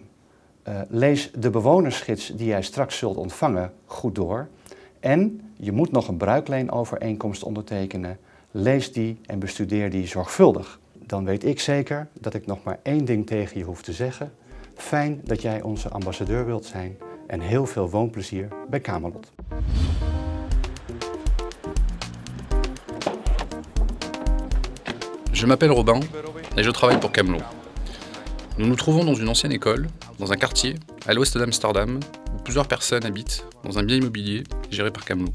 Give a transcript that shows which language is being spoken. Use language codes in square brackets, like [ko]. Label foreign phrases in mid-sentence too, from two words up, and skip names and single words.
[nl] Lees de bewonersgids die jij straks zult ontvangen goed door. En je moet nog een bruikleenovereenkomst ondertekenen. Lees die en bestudeer die zorgvuldig. Dan weet ik zeker dat ik nog maar één ding tegen je hoef te zeggen. Fijn dat jij onze ambassadeur wilt zijn en heel veel woonplezier bij Camelot. [fr] Je m'appelle Robin et je travaille pour Camelot. Nous nous trouvons dans une ancienne école, dans un quartier, à l'ouest d'Amsterdam, où plusieurs personnes habitent dans un bien immobilier géré par Camelot.